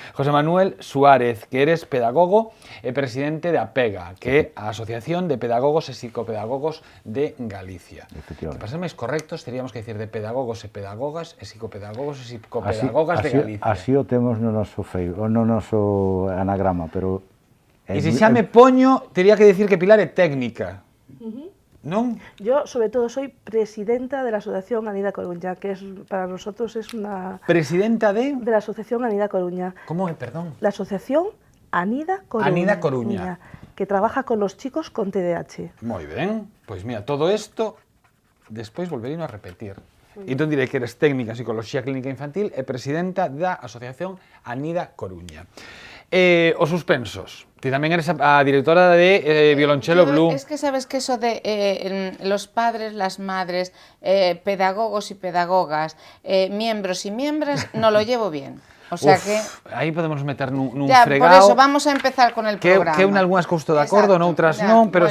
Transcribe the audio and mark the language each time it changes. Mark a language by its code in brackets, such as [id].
[gl] José Manuel Suárez, que eres pedagogo e presidente de APEGA, que é a Asociación de Pedagogos e Psicopedagogos de Galicia. Que para ser máis correctos, teríamos que decir de pedagogos e pedagogas e psicopedagogos e psicopedagogas de Galicia. Así o temos no noso anagrama, pero... E se xa me poño, tería que decir que Pilar é técnica, non? [es] Yo, sobre todo, soy presidenta de la Asociación Anida Coruña, que es, para nosotros es una... Presidenta de... De la Asociación Anida Coruña. ¿Cómo es, perdón? La Asociación Anida Coruña. Anida Coruña. Que trabaja con los chicos con TDAH. [gl] Moi ben, pois mira, todo isto, despois volverino a repetir. Entón direi que eres técnica en Psicología Clínica Infantil e presidenta da Asociación Anida Coruña. Os suspensos. Ti tamén eres a directora de Violonchelo Blue. [es] Es que sabes que eso de los padres, las madres, pedagogos y pedagogas, miembros y miembros, no lo llevo bien. O sea que... [gl] Aí podemos meter nun [es] ya, fregado. Por eso vamos a empezar con el programa. [gl] Que en algunhas cousto de acordo, noutras non, pero